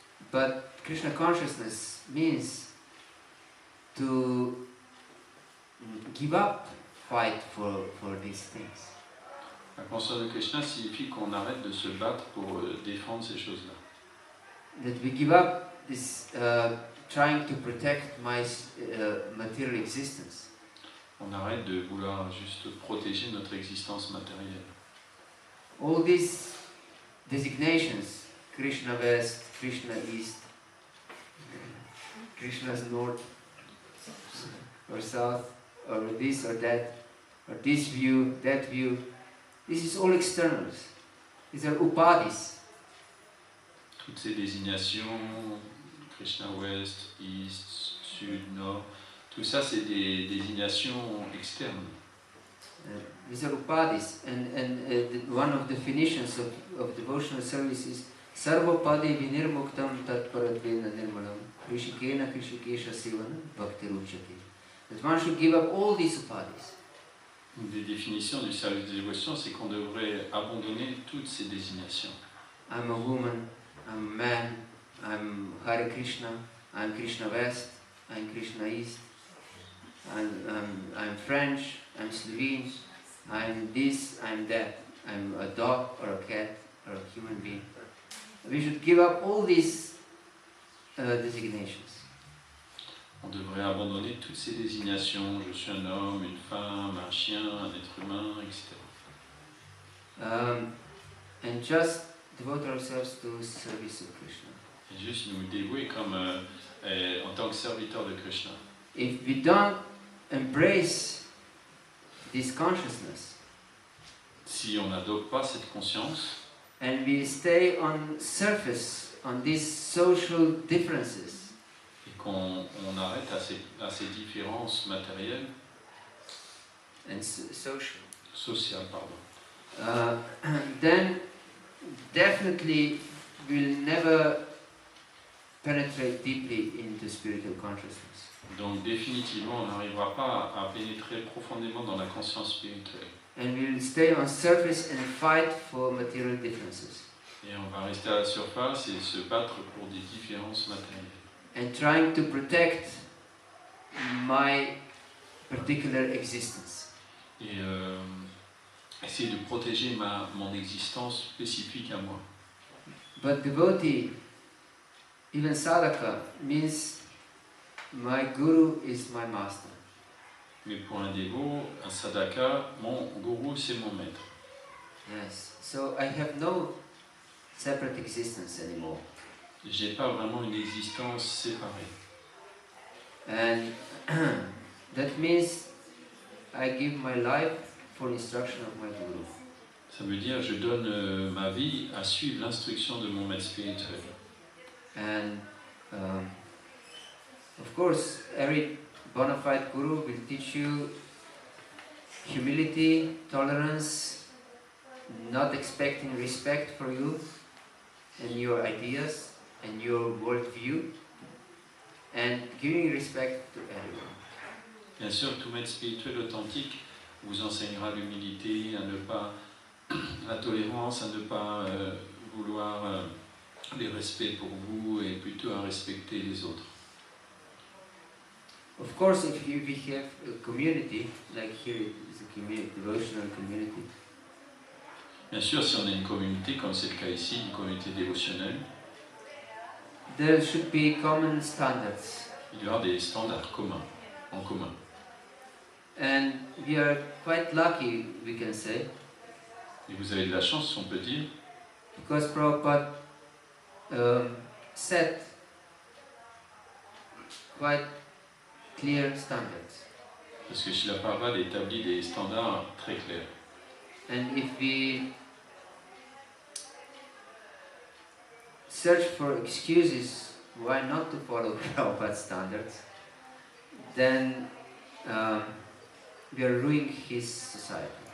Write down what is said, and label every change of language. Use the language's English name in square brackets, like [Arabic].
[English] But Krishna consciousness means to give up fight for these things. [French] La conscience de Krishna signifie qu'on arrête de se battre pour défendre ces choses-là. [English] That we give up this trying to protect my material existence. [French] On arrête de vouloir juste protéger notre existence matérielle. [English] All these designations, Krishna West, Krishna East, Krishna's North or South, or this or that, or this view, that view, this is all externals. These are upadis. [French] Toutes ces désignations, Krishna Ouest, East, Sud, Nord, tout ça c'est des désignations externes. [English] These are upadis, and one of the definitions of devotional service is [Sanskrit] Sarvopadi vinirmuktam tatparatvena nirmalam krishikena krishikesha sevana bhakti ruchati. [English] That one should give up all these upadis. [French] Une des définitions du service de dévotion, c'est qu'on devrait abandonner toutes ces désignations. [English] I'm a woman, I'm a man, I'm Hare Krishna, I'm Krishna West, I'm Krishna East, I'm French, I'm Slovene, I'm this, I'm that, I'm a dog or a cat or a human being. We should give up all these designations. [French] On devrait abandonner toutes ces désignations, je suis un homme, une femme, un chien, un être humain, etc. [English] And just devote ourselves to service of Krishna. [French] Et juste nous dévouer comme en tant que serviteur de Krishna. [English] If we don't embrace this consciousness, [French] Si on n'adopte pas cette conscience, [English] and we stay on surface on these social differences, [French] et qu'on arrête à ces différences matérielles, [English] and social, [French] sociales, pardon, [English] then definitely we'll never penetrate deeply into spiritual consciousness. [French] donc définitivement on n'arrivera pas à pénétrer profondément dans la conscience spirituelle. [English] And we'll stay on surface and fight for material differences. [French] Et on va rester à la surface et se battre pour des différences matérielles. [English] and trying to protect my particular existence. [French] Et essayer de protéger mon existence spécifique à moi. [English] But devotee, even sadhaka, means my guru is my master. [French] Mais pour un dévot, un sadhaka, mon gourou, c'est mon maître. [English] Yes. So I have no separate existence anymore. [French] J'ai pas vraiment une existence séparée. [English] And that means I give my life for instruction of my guru. [French] Ça veut dire je donne ma vie à suivre l'instruction de mon maître spirituel. [English] And of course, every bona fide guru will teach you humility, tolerance, not expecting respect for you and your ideas and your worldview, and giving respect to everyone. [French] Bien sûr, tout maître spirituel authentique vous enseignera l'humilité, à ne pas la tolérance, à ne pas vouloir les respects pour vous et plutôt à respecter les autres. [English] Of course, if we have a community, like here it is a community, devotional community, [French] Bien sûr, si on a une communauté, comme c'est le cas ici, une communauté dévotionnelle, [English] there should be common standards. [French] il y aura des standards communs, en commun. [English] And we are quite lucky, we can say, [French] Et vous avez de la chance, on peut dire, [English] because Prabhupada set quite clear standards. [French] parce que Srila Prabhupada établit des standards très clairs. [English] And if we search for excuses why not to follow Prabhupada's standards, then we are ruining his society.